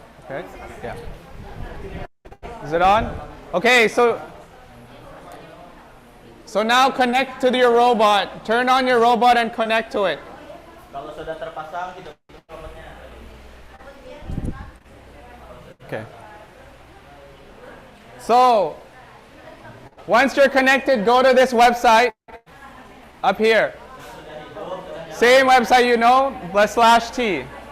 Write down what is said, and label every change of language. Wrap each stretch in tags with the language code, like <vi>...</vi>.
<en>Okay, yeah. Is it on? Okay, so now connect to your robot. Turn on your robot and connect to it.</en> <id>Kalau sudah terpasang, kita tutup robotnya.</id> <en>Okay. So, once you're connected, go to this website up here. Same website you know, but /t.</en>